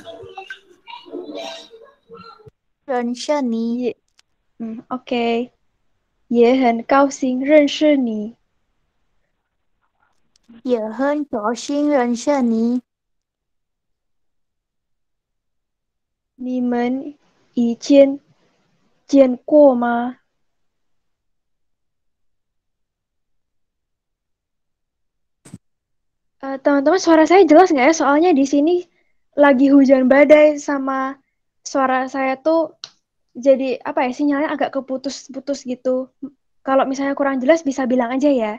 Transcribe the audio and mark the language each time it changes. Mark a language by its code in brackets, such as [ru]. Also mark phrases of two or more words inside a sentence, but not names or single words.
[zh] 也，OK，也很高兴认识你。也很高兴认识你。你们以前见过吗？ [id] teman-teman, suara saya jelas nggak ya? Soalnya di sini lagi hujan badai sama suara saya tuh jadi apa ya? Sinyalnya agak keputus-putus gitu. Kalau misalnya kurang jelas bisa bilang aja ya.